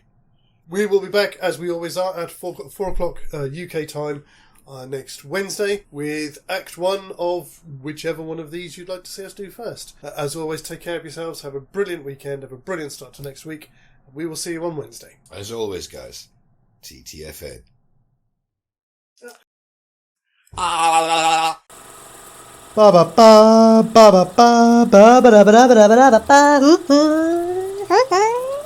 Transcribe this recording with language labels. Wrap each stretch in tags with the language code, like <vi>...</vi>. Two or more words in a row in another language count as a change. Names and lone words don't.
<en>We will be back as we always are at 4 o'clock UK time next Wednesday with Act 1 of whichever one of these you'd like to see us do first. As always, take care of yourselves, have a brilliant weekend, have a brilliant start to next week. We will see you on Wednesday. As always, guys, TTFN. Ba ba ba ba ba ba ba ba ba ba ba ba ba ba.</en>